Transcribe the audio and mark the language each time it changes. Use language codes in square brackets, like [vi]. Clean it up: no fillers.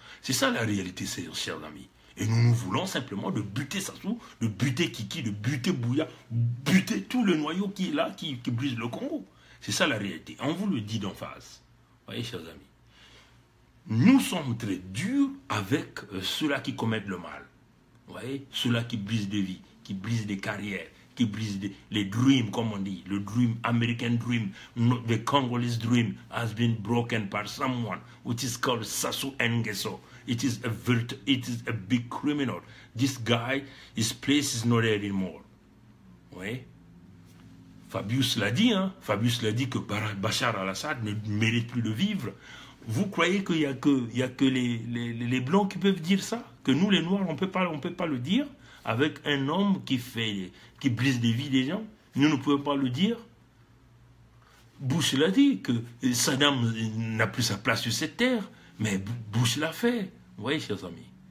[fr] C'est ça la réalité, chers amis. Et nous voulons simplement de buter Sassou, de buter Kiki, de buter Bouya, buter tout le noyau qui est là, qui brise le Congo. C'est ça la réalité. On vous le dit d'en face. Vous voyez, chers amis. Nous sommes très durs avec ceux-là qui commettent le mal. Vous voyez, ceux-là qui brisent des vies, qui brisent des carrières, qui brisent les dreams, comme on dit. [en] Le dream, American dream, the Congolese dream has been broken by someone, which is called Sassou Nguesso. It is a big criminal. This guy, his place is not there anymore. [fr] Vous voyez? Fabius l'a dit, hein? Fabius l'a dit que Bachar al-Assad ne mérite plus de vivre. Vous croyez qu'il n'y a que les Blancs qui peuvent dire ça? Que nous, les Noirs, on peut pas le dire avec un homme qui brise des vies des gens? Nous ne pouvons pas le dire? Bush l'a dit, que Saddam n'a plus sa place sur cette terre, mais Bush l'a fait. Vous voyez, chers amis?